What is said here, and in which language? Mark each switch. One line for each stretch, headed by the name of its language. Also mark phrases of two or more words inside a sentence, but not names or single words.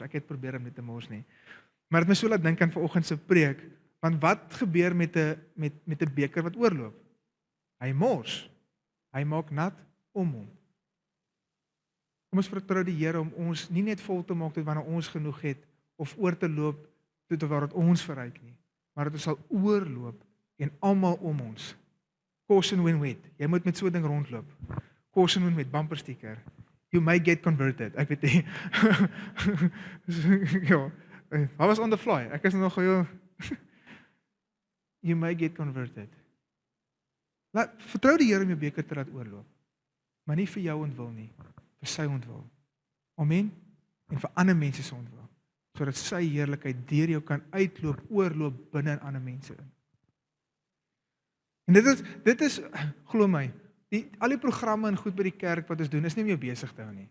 Afrikaans: Ek het probeer om nie te mors nie. Maar dit my so laat dink aan vanoggend se preek, want wat gebeur met 'n beker wat oorloop? Hy mors. Hy maak nat om hom. Kom ons vertrou die Here om ons nie net vol te maak tot wanneer ons genoeg het of oor te loop tot waar dit ons verryk nie, maar dat ons sal oorloop en almal om ons.
English: Caution when wet.
Afrikaans: Jy moet met so 'n ding rondloop.
English: Caution when wet, bumper sticker. You may get converted.
Afrikaans: Ek weet nie. Ja,
English: I was on the fly.
Afrikaans: Ek is nog heel
English: You may get converted.
Afrikaans: Vertrou die Here om jou beker te laat oorloop. Maar nie vir jou ontwil nie, vir sy ontwil. Amen. En vir ander mense se ontwil, sodat sy heerlikheid deur jou kan uitloop, oorloop binne in ander mense in. En dit is glo my, al die programme en goed by die kerk wat ons doen, is nie om jou besig te hou nie.